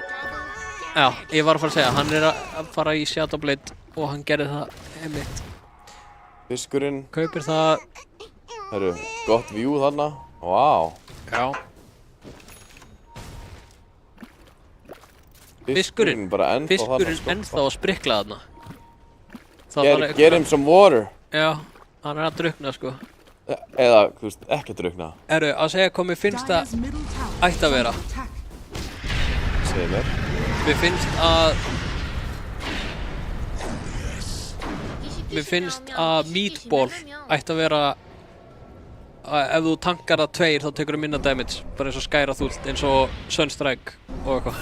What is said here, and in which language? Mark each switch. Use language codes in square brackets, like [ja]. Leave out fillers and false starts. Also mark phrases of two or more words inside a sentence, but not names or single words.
[is] Já, ég var að fara að segja, hann er að fara í Shadowblade og hann gerði það einmitt. Fiskurinn. Kaupir það... Herru, gott view þarna. Vá. Já. Fiskurinn ennþá að sprikla þarna. [en] Get him some water. [is] Já, hann er að drukna, sko. Eða, þú veist, ekki drukna. Eru, að segja hvað mér finnst að ætti að vera. Segðu mér. Mér finnst að meatball ætti að vera ef þú tankar það 2 þá tekur þú minna damage, bara eins og skæraþúlt, eins og Sunstrike og eitthvað.